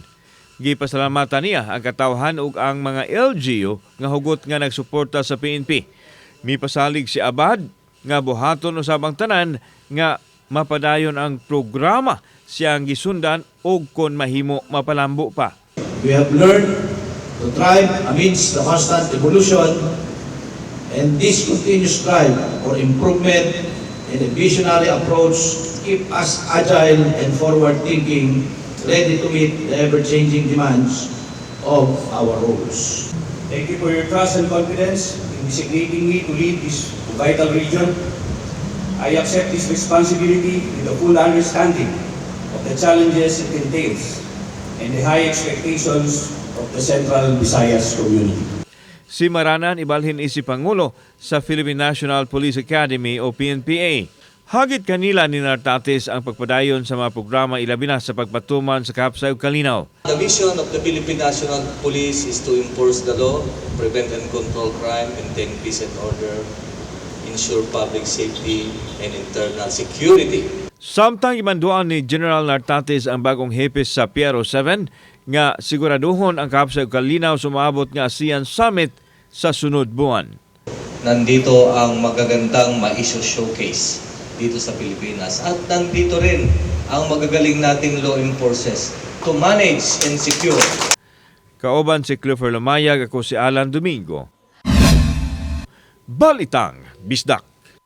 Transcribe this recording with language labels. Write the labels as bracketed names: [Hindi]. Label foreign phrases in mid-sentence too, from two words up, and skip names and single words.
[Cebuano] Gipasalamatan niya ang katawhan ug ang mga LGU nga hugot nga nagsuporta sa PNP. Mipasalig si Abad nga buhaton usab ang tanan nga mapadayon ang programa siyang gisundan ug kon mahimo mapalambo pa. [English] We have learned to thrive amidst the constant evolution, and this continuous drive for improvement and a visionary approach keep us agile and forward-thinking, ready to meet the ever-changing demands of our roles. Thank you for your trust and confidence in designating me to lead this vital region. I accept this responsibility with a full understanding of the challenges it entails and the high expectations of the Central Visayas community. [Cebuano] Si Maranan ibalhin si Pangulo sa Philippine National Police Academy o PNPA. Hagit kanila ni Nartates ang pagpadayon sa mga programa ilabi na sa pagpatuman sa kahapsay ug kalinaw. [English] The mission of the Philippine National Police is to enforce the law, prevent and control crime, maintain peace and order, ensure public safety and internal security. [Cebuano] Samtang imanduan ni General Nartates ang bagong hepes sa PRO7 nga siguraduhon ang kahapsay ug kalinaw sumabot nga ASEAN Summit sa sunod buwan. [Filipino] Nandito ang magagandang ma-issue showcase dito sa Pilipinas at nandito rin ang magagaling nating [English] law enforcers to manage and secure. [Cebuano] Kauban si Clifford Lumayag, ako si Alan Domingo. Balitang Bisdak.